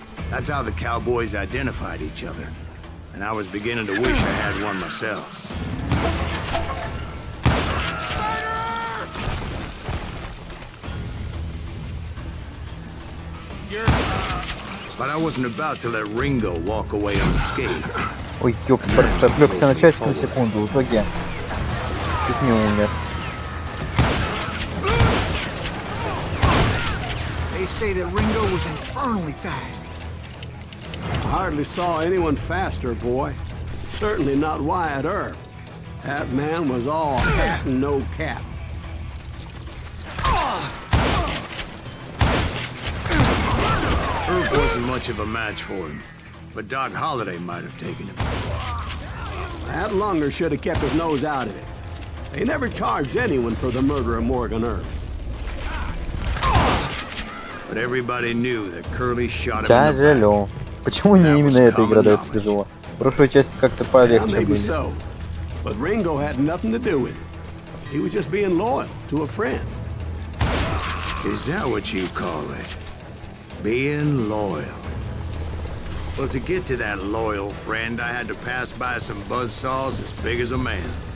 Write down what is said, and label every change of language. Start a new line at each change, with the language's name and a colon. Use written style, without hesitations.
English: That's how the Cowboys identified each other, and I was beginning to wish I had one myself. But I wasn't about to let Ringo walk away unscathed.
Russian: Ой, ёпта, отвлекся на часик на секунду, в итоге чуть не умер.
English: They say that Ringo was infernally fast. hardly saw anyone faster, boy. Certainly not Wyatt Earp. That man was all hat and no cap. Earp wasn't much of a match for him, but Doc Holliday might have taken him. That lunger should have kept his nose out of it. They never charged anyone for the murder of Morgan Earp. But everybody knew that Curly shot him in the back.
Russian: Тяжело. Почему мне именно эта игра дается тяжело? В прошлой части как-то
English: Yeah,
Russian: полегче
English: maybe
Russian: были.
English: so. But Ringo had nothing to do with it. He was just being loyal to a friend. Is that what you call it? Being loyal. Well, to get to that loyal friend, I had to pass by some buzzsaws as big as a man.